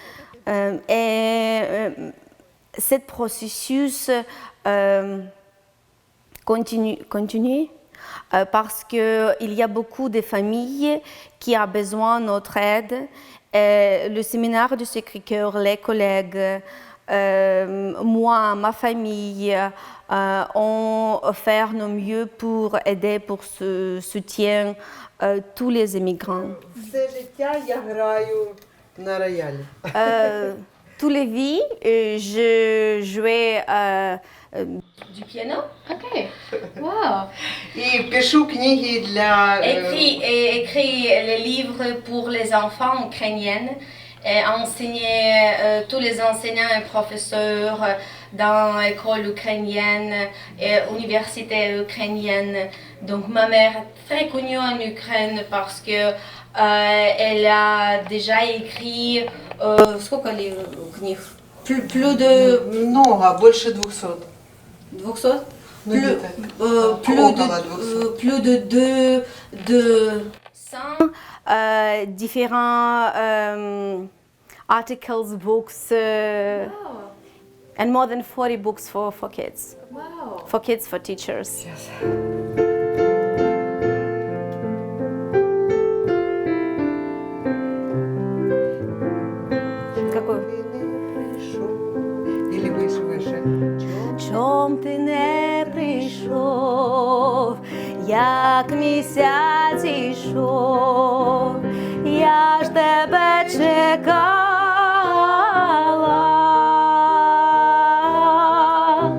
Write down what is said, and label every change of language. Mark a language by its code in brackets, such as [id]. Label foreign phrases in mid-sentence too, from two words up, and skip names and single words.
[fr] Et ce processus continue parce qu'il y a beaucoup de familles qui ont besoin de notre aide. Le séminaire du Sacré-Cœur, les collègues, moi, ma famille, on fait nos mieux pour aider, pour soutenir tous les immigrants. [uk] Все життя я граю на роялі. [fr] Tous les vies, je jouais du piano. [en] OK. Wow! [uk] І пишу книги для [fr] Écrit les livres pour les enfants ukrainiens. Et enseigner tous les enseignants et professeurs dans l'école ukrainienne et université ukrainienne. Donc ma mère est très connue en Ukraine parce que elle a déjà écrit [ru] сколько ли книг? [fr] Plus de [ru] Много, больше 200. 200? Ну, где-то. [fr] Plus de 200 différents articles, [en] books, and more than 40 books for kids. Wow. For kids, for teachers. [ru] Какой? Или выше. [uk] Чом ти не прийшов, як місяць ішов, я ж тебе чекала.